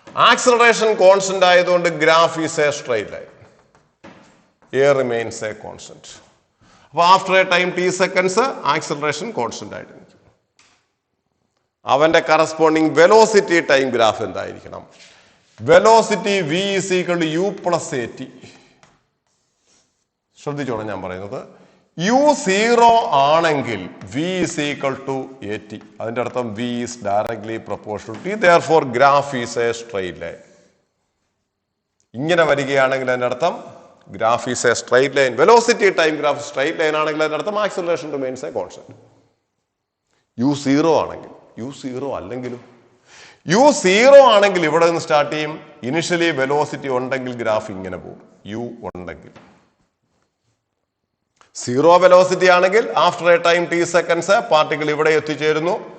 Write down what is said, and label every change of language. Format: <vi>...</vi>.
<ml>Acceleration constant ആയതുകൊണ്ട്</ml> <en>Graph is a straight line. A remains a constant.</en> <ml>അപ്പൊ</ml> <en>after a time t seconds</en> <ml>acceleration constant ആയിട്ട് നിൽക്കും. അവന്റെ corresponding velocity time graph എന്തായിരിക്കണം?</ml> <en>Velocity v is equal to u plus at.</en> <ml>ശ്രദ്ധിച്ചോണം ഞാൻ പറയുന്നത്. u0 ആണെങ്കിൽ</ml> <en>v is equal to at.</en> <ml>അതിന്റെ അർത്ഥം</ml> <en>v is directly proportional to t. Therefore graph is a straight line.</en> <ml>ഇങ്ങനെ വരികയാണെങ്കിൽ അതിന്റെ അർത്ഥം</ml> <en>Graph is a straight line.</en> <ml>Velocity time graph straight line ആണെങ്കിൽ അതിന്റെ അർത്ഥം</ml> <en>Acceleration remains a constant.</en> <ml>u0 ആണെങ്കിൽ, u0 അല്ലെങ്കിലും, u0 ആണെങ്കിൽ ഇവിടെ നിന്ന് സ്റ്റാർട്ട് ചെയ്യും. ഇനിഷ്യലി വെലോസിറ്റി ഉണ്ടെങ്കിൽ ഗ്രാഫ് ഇങ്ങനെ പോകും. u ഉണ്ടെങ്കിൽ 0 വെലോസിറ്റി ആണെങ്കിൽ</ml> <en>after a time t seconds</en> <ml>particle ഇവിടെ എത്തിച്ചേരുന്നു.</ml>